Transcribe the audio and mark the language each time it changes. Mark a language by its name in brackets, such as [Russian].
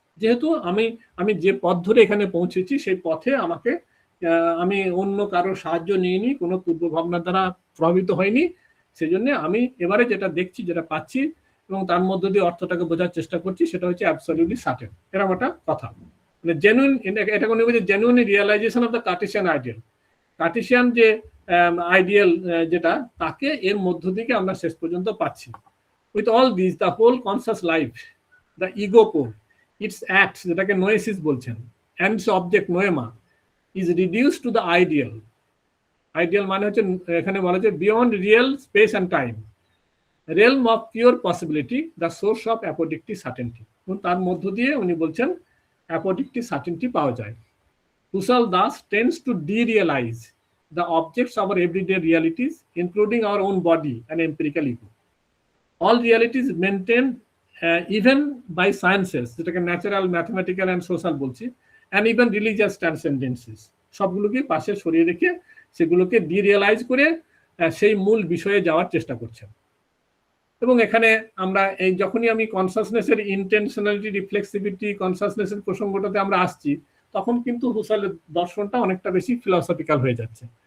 [Bangla] যেহেতু আমি যে পথ ধরে এখানে পৌঁছেছি সেই পথে আমি অন্য কারোর সাহায্য নিইনি, কোনো পূর্ব ভাবনার দ্বারা প্রভাবিত হয়নি, সেজন্য আমি এবারে যেটা দেখছি, যেটা পাচ্ছি এবং তার মধ্য দিয়ে অর্থটাকে বোঝার চেষ্টা করছি, সেটা হচ্ছে অ্যাবসলিউটলি সার্টেন। এরকম একটা কথা, মানে জেনুইন, এটা কোনো genuine [English] Realization of the Cartesian ideal. [Bangla] Cartesian যে আইডিয়াল যেটা, তাকে এর মধ্য থেকে আমরা শেষ পর্যন্ত পাচ্ছি। [English] With all these, the whole conscious life, the ego pole, its acts, [Bangla] যেটাকে noesis বলছেন, [English] and its object noema, is reduced to the ideal. Ideal [Bangla] মানে হচ্ছে এখানে বলা হচ্ছে [English] beyond real space and time, realm of pure possibility, the source of apodictic certainty. [Bangla] এবং তার মধ্য দিয়ে উনি বলছেন apodictic certainty পাওয়া যায়। [English] Husserl thus tends to derealize the objects of our everyday realities, including our own body and empirical ego. All realities maintained even by sciences, [Bangla] যেটাকে natural, mathematical and social বলছি, [English] and even religious transcendences, [Bangla] সবগুলোকে পাশে সরিয়ে রেখে সেগুলোকে ডিরিয়ালাইজ করে সেই মূল বিষয়ে যাওয়ার চেষ্টা করছেন। এবং এখানে আমরা এই যখনই আমি কনসাসনেসের ইন্টেনশনালিটি, রিফ্লেক্সিভিটি, কনসাসনেসের প্রসঙ্গটাতে আমরা আসছি, তখন কিন্তু হুসার্লের দর্শনটা অনেকটা বেশি ফিলসফিক্যাল হয়ে যাচ্ছে।